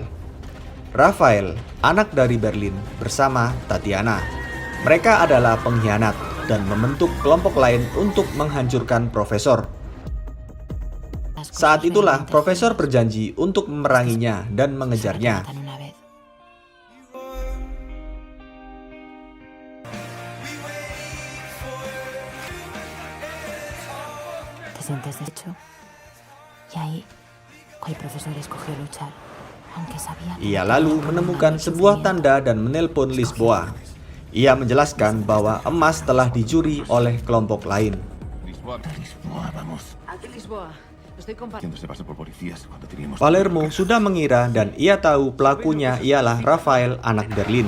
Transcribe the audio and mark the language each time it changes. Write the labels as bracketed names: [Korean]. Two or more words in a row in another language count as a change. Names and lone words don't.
[Indonesian] Rafael, anak dari Berlin, bersama Tatiana. Mereka adalah pengkhianat dan membentuk kelompok lain untuk menghancurkan profesor. Saat itulah profesor berjanji untuk memeranginya dan mengejarnya. [Spanish] Te sientes deshecho. Y ahí, el profesor escogió luchar. [Indonesian] Ia lalu menemukan sebuah tanda dan menelpon Lisboa. Ia menjelaskan bahwa emas telah dicuri oleh kelompok lain. Palermo sudah mengira dan ia tahu pelakunya ialah Rafael, anak Berlin.